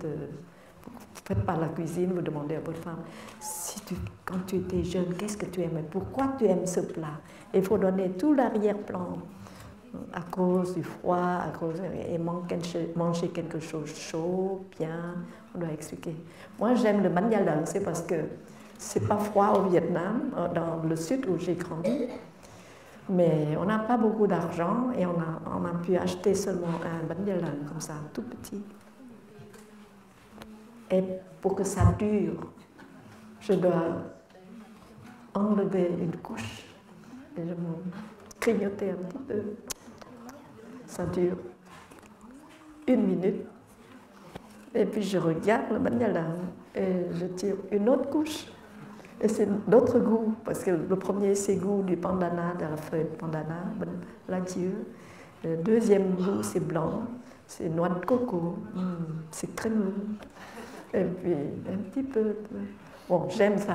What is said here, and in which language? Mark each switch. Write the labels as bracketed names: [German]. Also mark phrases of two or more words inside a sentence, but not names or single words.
[French] Vous ne faites pas la cuisine, vous demandez à votre femme, quand tu étais jeune, qu'est-ce que tu aimais? Pourquoi tu aimes ce plat? Il faut donner tout l'arrière-plan. À cause du froid, et manger quelque chose chaud, bien, on doit expliquer. Moi, j'aime le bánh da lợn, c'est parce que c'est pas froid au Vietnam, dans le sud où j'ai grandi, mais on n'a pas beaucoup d'argent et on a pu acheter seulement un bánh da lợn comme ça, tout petit. Et pour que ça dure, je dois enlever une couche et je me grignoter un petit peu. Ça dure 1 minute. Et puis je regarde le bánh da lợn et je tire une autre couche. Et c'est d'autres goûts, parce que le premier c'est goût du pandana, de la feuille de pandana, l'adieu. Le deuxième goût c'est blanc, c'est noix de coco, c'est crémeux. Et puis un petit peu. Bon, j'aime ça.